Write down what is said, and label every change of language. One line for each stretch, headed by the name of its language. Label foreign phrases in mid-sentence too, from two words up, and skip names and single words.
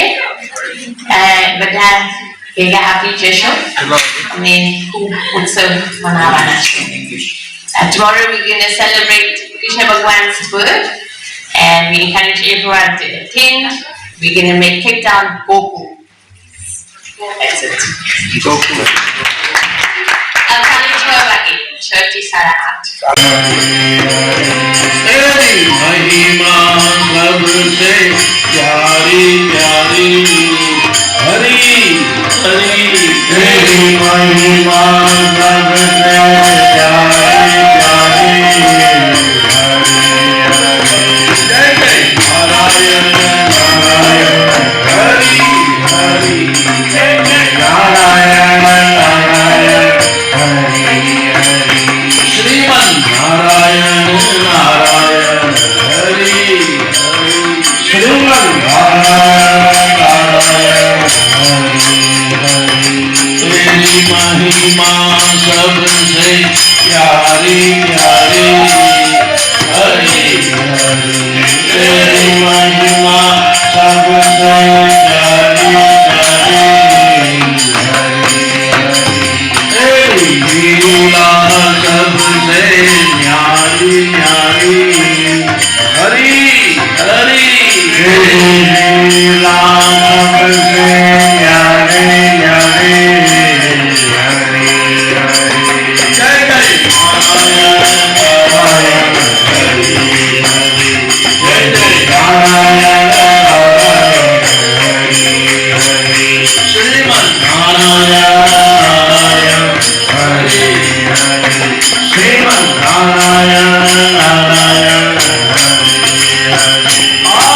Gujarati: બધા ભેગા આપી જશો અને ખૂબ ઉત્સવ મનાવવાના છે.
English: Tomorrow we're going to celebrate Krishna Bhagwan's birth and we encourage everyone to attend. We're going to make Cape Town Gokul. That's it. Gokul.
Gujarati: કાલે 6 લગી. 6:30.
Hindi: तेरी महिमा सबसे प्यारी प्यारी हरि हरि. तेरी महिमा सबसे प्यारी प्यारी हरि हरि. जय जय नारायण नारायण हरि हरि. जय जय नारायण नारायण हरि हरि. श्रीमन नारायण नारायण हरि हरि. श्रीमन नारायण नारायण हरि हरि. तेरी महिमा सबसे प्यारी प्यारी हरि हरि. तेरी महिमा सबसे प्यारी प्यारी हरि हरि. तेरी लीला सबसे न्यारी न्यारी हरि हरि. तेरी लीला सबसे न्यारी न्यारी हरि हरि. जय जय नारायण नारायण हरि हरि. जय जय नारायण नारायण हरि हरि. श्रीमन नारायण नारायण हरि हरि. श्रीमन नारायण नारायण हरि हरि.